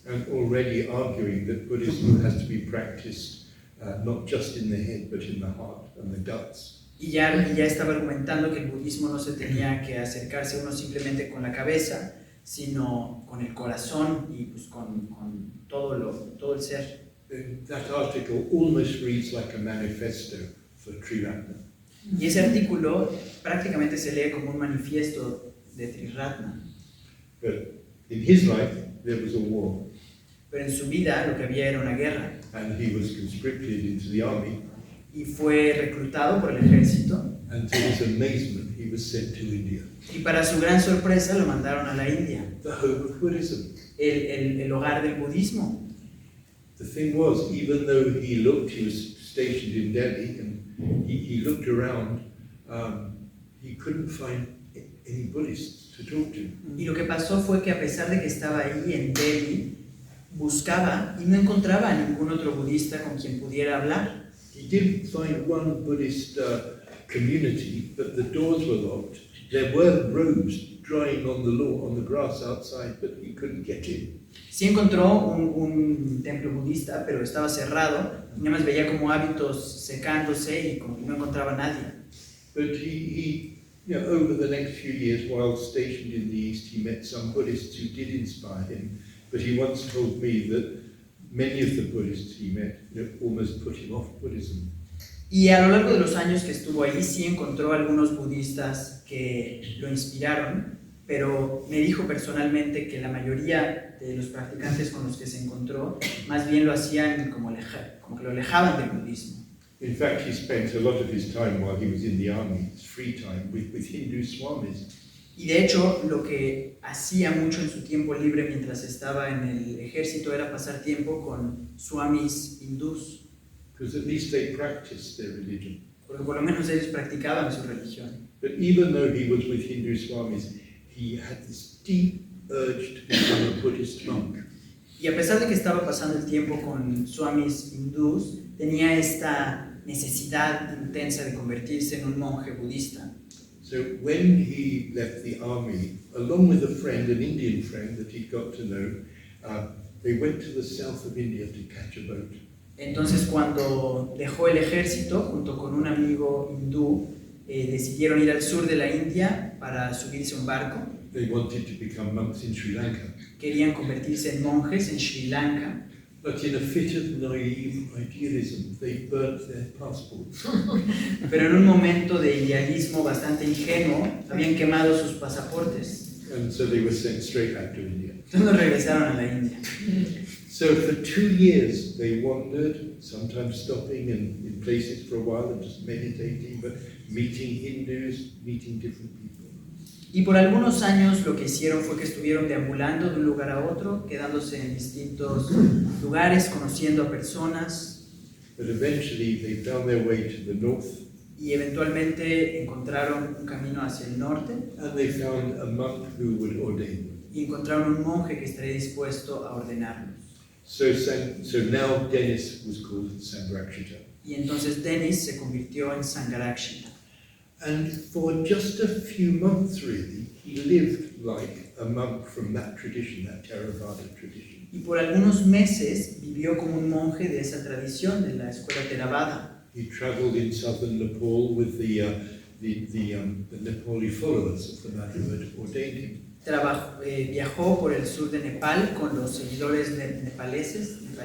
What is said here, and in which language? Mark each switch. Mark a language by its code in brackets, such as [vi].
[en] And already arguing that Buddhism has to be practiced not just in the head, but in the heart and the guts. [es] Y ya estaba argumentando que el budismo no se tenía que acercarse uno simplemente con la cabeza, sino con el corazón y pues con todo el ser. [en] That article almost reads like a manifesto for Triratna. [es] Y ese artículo prácticamente se lee como un manifiesto de Triratna. [en] But in his life, there was a war, [es] Pero en su vida lo que había era una guerra. [en] and he was conscripted into the army, [es] Y fue reclutado por el ejército. [en] and to his amazement, he was sent to India, [es] Y para su gran sorpresa lo mandaron a la India, [en] the home of Buddhism. [es] el hogar del budismo. [en] The thing was, even though he was stationed in Delhi, and he looked around, he couldn't find any Buddhists to talk to. [es] Y lo que pasó fue que a pesar de que estaba ahí en Delhi, buscaba y no encontraba a ningún otro budista con quien pudiera hablar. [en] He did find one Buddhist community, but the doors were locked. There were robes drying on the lawn, on the grass outside, but he couldn't get in. [es] Sí encontró un templo budista, pero estaba cerrado, y nada más veía como hábitos secándose y como que no encontraba a nadie. [en] But he over the next few years, while stationed in the East, he met some Buddhists who did inspire him. But he once told me that many of the Buddhists he met almost put him off Buddhism. [es] Y a lo largo de los años que estuvo ahí, sí encontró algunos budistas que lo inspiraron, pero me dijo personalmente que la mayoría de los practicantes con los que se encontró, más bien lo hacían como que lo alejaban del budismo. [en] In fact, he spent a lot of his time while he was in the army, his free time, with Hindu swamis. [es] Y de hecho, lo que hacía mucho en su tiempo libre mientras estaba en el ejército era pasar tiempo con swamis hindús. [en] Because at least they practiced their religion. [es] Porque por lo menos ellos practicaban su religión. [en] But even though he was with Hindu swamis, he had this deep urge to become a Buddhist monk. [es] Y a pesar de que estaba pasando el tiempo con swamis hindús, tenía esta necesidad intensa de convertirse en un monje budista. [en] So when he left the army, along with a friend, an Indian friend that he got to know, they went to the south of India to catch a boat. [es] Entonces, cuando dejó el ejército, junto con un amigo hindú, decidieron ir al sur de la India para subirse a un barco. [en] They wanted to become monks in Sri Lanka. [es] Querían convertirse en monjes en Sri Lanka. [en] But in a fit of naive idealism, they burnt their passports. [es] Pero en un momento de idealismo bastante ingenuo, habían quemado sus pasaportes. [en] And so they were sent straight back to India. [es] Entonces regresaron a la India. [en] So for 2 years they wandered, sometimes stopping in places for a while and just meditating, but meeting Hindus, meeting different people. [es] Y por algunos años lo que hicieron fue que estuvieron deambulando de un lugar a otro, quedándose en distintos lugares, conociendo a personas. [en] But eventually they found their way to the north. [es] Y eventualmente encontraron un camino hacia el norte. [en] And they found a monk who would ordain them. [es] Y encontraron un monje que estaría dispuesto a ordenarlos. [en] So now Dennis was called Sangharakshita. [es] Y entonces Dennis se convirtió en Sangharakshita. [en] And for just a few months, really, he lived like a monk from that tradition, that Theravada tradition. [es] Y por algunos meses vivió como un monje de esa tradición, de la escuela Theravada. [en] He traveled in southern Nepal with the Nepali followers of the man who had ordained him. [es] Viajó por el sur de Nepal con los seguidores nepalíes.